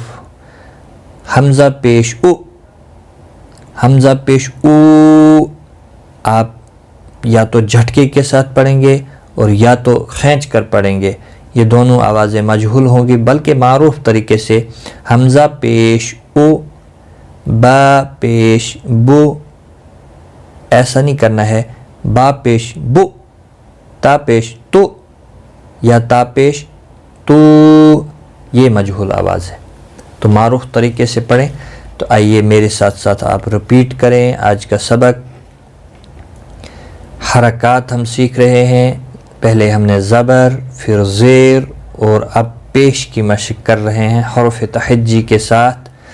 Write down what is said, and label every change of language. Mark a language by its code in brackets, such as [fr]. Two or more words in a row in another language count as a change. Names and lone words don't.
[ur] حمزہ پیش او، حمزہ پیش او آپ یا تو جھٹکے کے ساتھ پڑھیں گے اور یا تو کھینچ کر پڑھیں گے۔ یہ دونوں آوازیں مجہول ہوں گی، بلکہ معروف طریقے سے حمزہ پیش او، با پیش بو، ایسا نہیں کرنا ہے۔ با پیش بو، تا پیش تو یا تا پیش تو، یہ مجہول آواز ہے۔ تو معروف طریقے سے پڑھیں۔ تو آئیے میرے ساتھ ساتھ آپ رپیٹ کریں آج کا سبق۔ حرکات ہم سیکھ رہے ہیں۔ پہلے ہم نے زبر، پھر زیر اور اب پیش کی مشق کر رہے ہیں حروف تہجی کے ساتھ۔